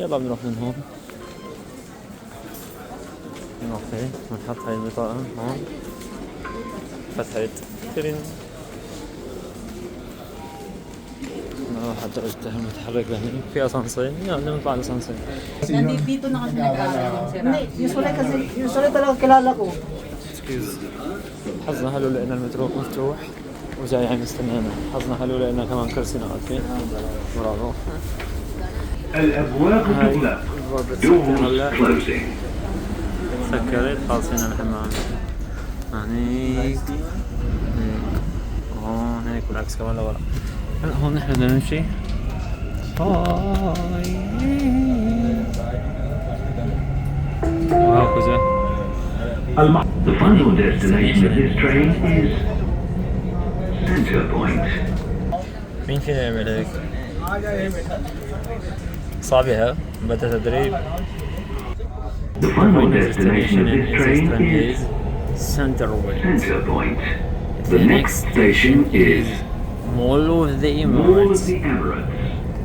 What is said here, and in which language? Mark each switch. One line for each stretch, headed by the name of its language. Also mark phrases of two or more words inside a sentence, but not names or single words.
Arabic: يلا بنروح من هون. اوكي بنحط هاي البطاقة هون، فتحت ترين. نروح على درجة المتحرك لهني، في أسانسير. يلا نطلع على الأسانسير.
Filipino: Dito na kasi nag-aaral. Hindi, usually talaga kilala ko.
Arabic: اكسكيوز. حظنا حلو لقينا المترو مفتوح وجاي عم يستنانا. حظنا حلو لقينا كمان كرسي نقعد فيه. برافو. الأبواب تغلق.
English: Doors closing.
Arabic: سكرت، خالصين الحمام. هنيك هون هيك بالعكس كمان لورا. هلا هون نحن بدنا نمشي. وهكذا.
English: The final destination of this train is Center Point.
Arabic: مين فينا يعمل هيك؟ صعبة ها؟ بدها تدريب.
English: The final destination of this train is Center Point. Center Point. The next station is Mall of the Mall of Emirates. the Emirates.